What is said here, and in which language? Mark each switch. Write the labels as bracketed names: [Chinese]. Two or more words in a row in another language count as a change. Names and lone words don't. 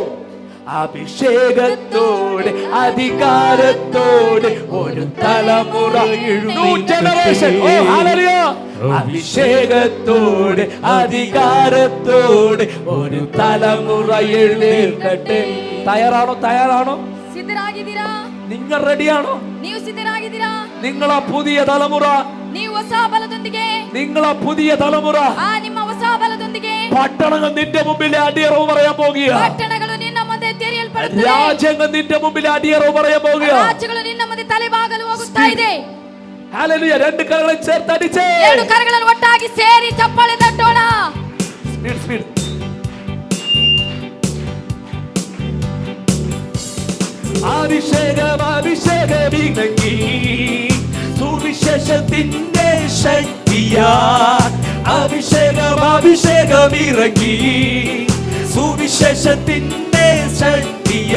[Malayalam] അഭിഷേകത്തോടെ അധികാരത്തോടെ ഒരു തലമുറ, അഭിഷേകത്തോടെ അധികാരത്തോടെ ഒരു തലമുറ എഴുന്നേൽക്കട്ടെ. തയ്യാറാണോ? തയ്യാറാണോ? [Kannada] ಸಿದ್ಧರಾಗಿದ್ದೀರಾ? [Malayalam] നിങ്ങൾ റെഡിയാണോ? [Kannada] ನೀವು ಸಿದ್ಧರಾಗಿದ್ದೀರಾ? [Malayalam] നിങ്ങളാ പുതിയ തലമുറ, [Kannada] ನೀವು ಹೊಸ ಬಲದೊಂದಿಗೆ, [Malayalam] നിങ്ങളാ പുതിയ തലമുറ. [Kannada] ನಿಮ್ಮ ಹೊಸ ಬಲದೊಂದಿಗೆ [Malayalam] പട്ടണങ്ങൾ നിന്റെ മുമ്പിൽ അടിയറവ് പറയാൻ പോകുക. [Kannada] ಪಟ್ಟಣಗಳು ನಿನ್ನ ಮುಂದೆ ತೆರೆಯಲ್ಪಡುತ್ತವೆ. [Malayalam] രാജ്യങ്ങൾ നിന്റെ മുമ്പിൽ അടിയറവ് പറയാൻ പോകുക. [Kannada] ರಾಜ್ಯಗಳು ನಿನ್ನ ಮುಂದೆ ತಲೆಬಾಗಲು ಹೋಗುತ್ತಾ ಇದೆ. [Malayalam] ഹല്ലേലൂയ. രണ്ട് കരങ്ങളെ ചേർത്തടിച്ചേ, [Kannada] ಎರಡು ಕರಗಳನ್ನು ಒಟ್ಟಾಗಿ ಸೇರಿ ಚಪ್ಪಾಳೆ ತಟ್ಟೋಣ. [English] speed speed. [Malayalam] അഭിഷേകം അഭിഷേകം ഇറങ്ങി സുവിശേഷത്തിന്റെ ശക്തിയാ. അഭിഷേകം അഭിഷേകം ഇറങ്ങി സുവിശേഷത്തിന്റെ ശക്തിയാ.